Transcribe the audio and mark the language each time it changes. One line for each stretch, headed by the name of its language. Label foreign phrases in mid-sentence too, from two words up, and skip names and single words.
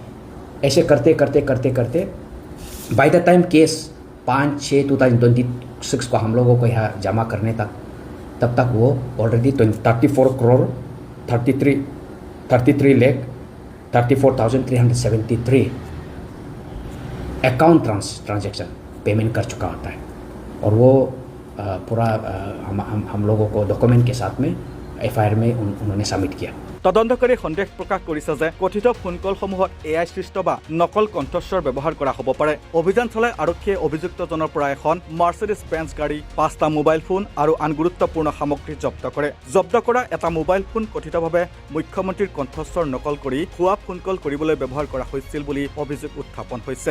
Hindi: ऐसे करते
English: by the time
Hindi: केस 5-6 2026 को हम लोगों को यहाँ जमा करने तब तक वो ऑलरेडी 34 करोड़ 33 लाख 34,373
English: account transaction payment
Hindi: कर चुका होता है। और वो पूरा हम लोगों को डॉक्यूमेंट के साथ में एफआईआर में उन्होंने सबमिट किया।
Assamese: তদন্তকাৰী সন্দেহ প্ৰকাশ কৰিছে যে কথিত ফোন কলসমূহত এআই সৃষ্ট বা নকল কণ্ঠস্বৰ ব্যৱহাৰ কৰা হ'ব পাৰে। অভিযান চলাই আৰক্ষীয়ে অভিযুক্তজনৰ পৰা এখন মাৰ্চিডিজ বেঞ্চ গাড়ী, 5টা মোবাইল ফোন আৰু আন গুৰুত্বপূৰ্ণ সামগ্ৰী জব্দ কৰে। জব্দ কৰা এটা মোবাইল ফোন কথিতভাৱে মুখ্যমন্ত্ৰীৰ কণ্ঠস্বৰ নকল কৰি ভুৱা ফোন কল কৰিবলৈ ব্যৱহাৰ কৰা হৈছিল বুলি অভিযোগ উত্থাপন হৈছে।